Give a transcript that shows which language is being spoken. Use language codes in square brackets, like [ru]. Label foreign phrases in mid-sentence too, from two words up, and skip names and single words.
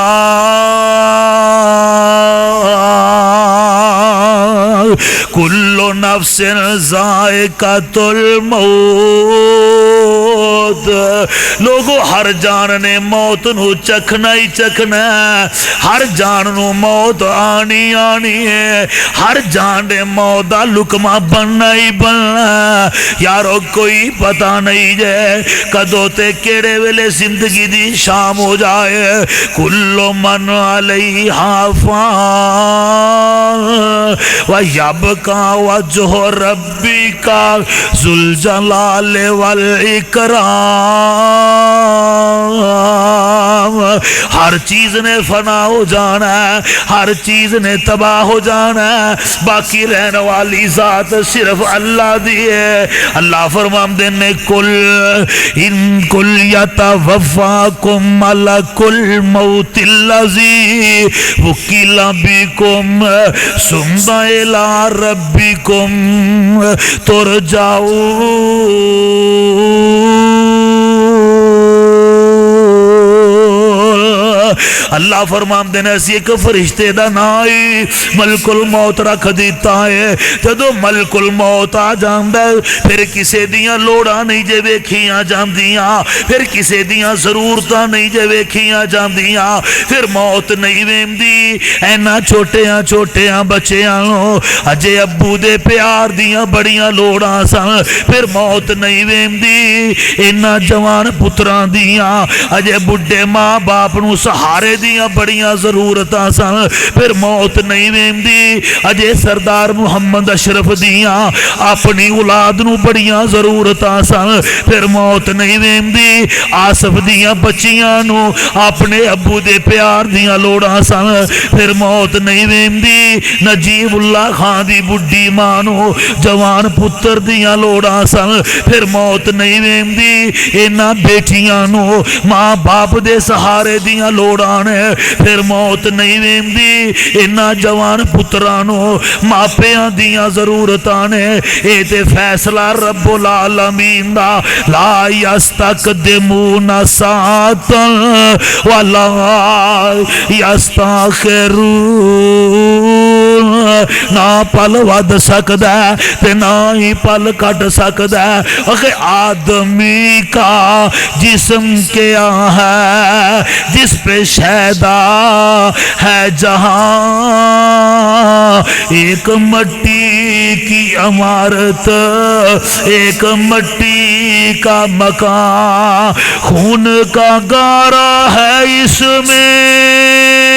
[ar] کل نفس ذائقۃ الموت، [pa] لوگو ہر جان نے موت نو چکھنا ہی چکھنا ہے، ہر جان نو موت آنی آنی ہے، ہر جان نے موت دا لکمہ بننا ہی بننا ہے، یارو کوئی پتہ نہیں جے کدو تے کیڑے ویلے زندگی دی شام ہو جائے، [ar] کل من علیہا فان وَيَبْقَى وَجْهُ رَبِّكَ ذُو الْجَلَالِ وَالْإِكْرَامِ، [pa] ہر چیز نے فنا ہو جانا ہے، ہر چیز نے تباہ ہو جانا ہے، باقی رہنے والی ذات صرف اللہ دی ہے۔ اللہ فرماندے نے [ar] کل یتوفاکم ملک الموت الذی وکل بکم ثم الی ربکم [pa] ترجعون، اللہ فرماندے نے اسی ایک فرشتے دا نام ہی ملک الموت رکھ دیتا ہے جدو ملک الموت آ جاندا پھر کسے دیاں لوڑاں نہیں جے ویکھیاں جاندیاں پھر کسے دیاں ضرورتاں نہیں جے ویکھیاں جاندیاں پھر موت نہیں ویندی اینا چھوٹیاں بچیاں نو اجے ابو دے پیار دیاں بڑیاں لوڑاں سن پھر موت نہیں ویندی اینا جوان پتراں دیاں اجے بڈھے ماں باپ نو سہارے دیاں بڑیاں ضرورتاں سن پھر موت نہیں ویندی اجے سردار محمد اشرف دیاں اپنی اولاد نو بڑیاں ضرورتاں سن پھر موت نہیں ویندی آصف دیاں بچیاں نو اپنے ابو دے پیار دیاں لوڑاں سن پھر موت نہیں ویندی نجیب اللہ خان دی بڈھی ماں نو جوان پتر دیاں لوڑاں سن پھر موت نہیں ویندی اینا بیٹیاں نو ماں باپ دے سہارے دیاں لوڑاں نے پھر موت نہیں ویندی اینا جوان پترانو ماپیاں دیاں ضرورتاں نے اے تے فیصلہ رب العالمین دا [ar] لا یستقدمون ساعتا ولا [pa] یستاخرون نہ پل ود سکدا تے نہ ہی پل کٹ سکدا اخے [ur] آدمی کا جسم کیا ہے جس پہ شیدا ہے جہاں ایک مٹی کی عمارت ایک مٹی کا مکان خون کا گارا ہے اس میں